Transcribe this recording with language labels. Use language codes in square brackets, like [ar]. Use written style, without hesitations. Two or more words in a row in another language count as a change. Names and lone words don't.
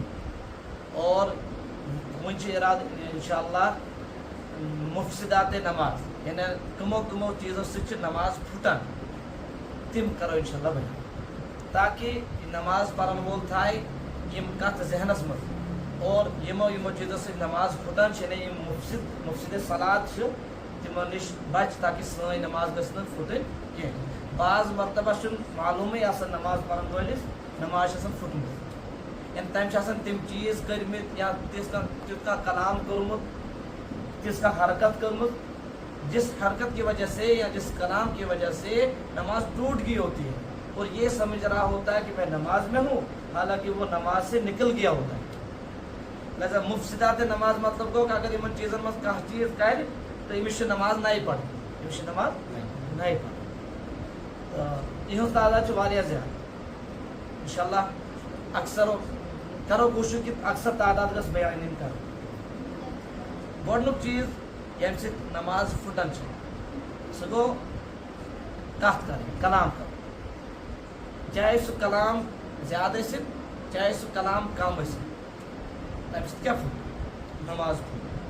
[ks] اور وۄنۍ چھِ ارادٕ [ar] انشاء اللہ [ks] مفسدات نماز یعنی کٕمو چیٖزو سۭتۍ چھِ نماز پھُٹان تِم کرو [ar] انشاء اللہ [ks] بیان تاکہِ نماز پرن وول تھایہِ یِم کتھ ذہنس منٛز اور یِمو چیٖزو سۭتۍ نماز پھُٹان چھِ یعنی یِم مفسد صلات چھِ تِمو نِش بچہِ تاکہِ سٲنۍ نماز گژھِ نہٕ پھُٹٕنۍ کینٛہہ. بعض مرتبہ چھُنہٕ معلوٗمٕے آسان نماز پرن وٲلِس نماز چھِ آسان پھُٹمٕژ یعنی تٔمۍ چھِ آسان تِم چیٖز کٔرمٕتۍ یا تیُتھ کانٛہہ کلام کوٚرمُت تِژھ کانٛہہ حرکت کٔرمٕژ [ur] جس حرکت کی وجہ سے یا جس کلام کی وجہ سے نماز ٹوٹ گئی ہوتی ہے اور یہ سمجھ رہا ہوتا ہے کہ میں نماز میں ہوں حالانکہ وہ نماز سے نکل گیا ہوتا ہے. [ks] لہٰذا مفسدات نماز مطلب گوٚو کہ اگر یِمن چیٖزن منٛز کانٛہہ چیٖز کرِ تو أمِس چھِ نماز نَیہِ پرٕنۍ أمِس چھِ نماز نَیہِ پرٕنۍ تہٕ یِہٕنٛز تعداد چھِ واریاہ زیادٕ [ar] انشاء اللہ [ks] اکثر کرو کوٗشِش کہِ اکثر تعداد گژھِ بیان یِنۍ کرنہٕ. گۄڈنیُک چیٖز ییٚمہِ سۭتۍ نماز پھُٹان چھِ سُہ گوٚو کتھ کرٕنۍ کلام کرُن چاہے سُہ کلام زیادٕ ٲسِنۍ چاہے سُہ کلام کم ٲسِنۍ تمہِ سۭتۍ کیٛاہ پھُٹ نماز پھُٹ.